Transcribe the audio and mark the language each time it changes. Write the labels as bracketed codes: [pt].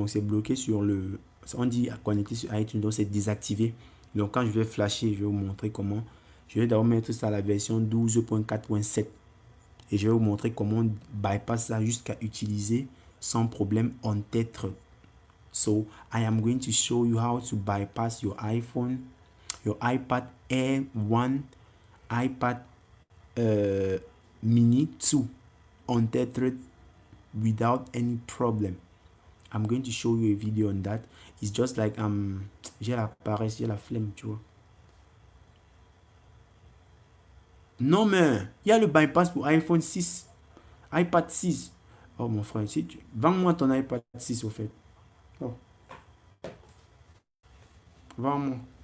[fr] Donc, c'est bloqué sur on dit à connecter sur iTunes, donc c'est désactivé. Donc, quand je vais flasher, je vais vous montrer comment. Je vais d'abord mettre ça à la version 12.4.7. Et je vais vous montrer comment on bypass ça jusqu'à utiliser sans problème on tête. [en] So, I am going to show you how to bypass your iPhone, your iPad Air 1, iPad mini 2 untethered without any problem. I'm going to show you a video on that. It's just like [fr] j'ai la paresse, j'ai la flemme, tu vois. Non mais il y a le bypass pour iPhone 6, iPad 6. Oh mon frère, si tu... vends-moi ton iPad 6 au fait. Oh, vends-moi.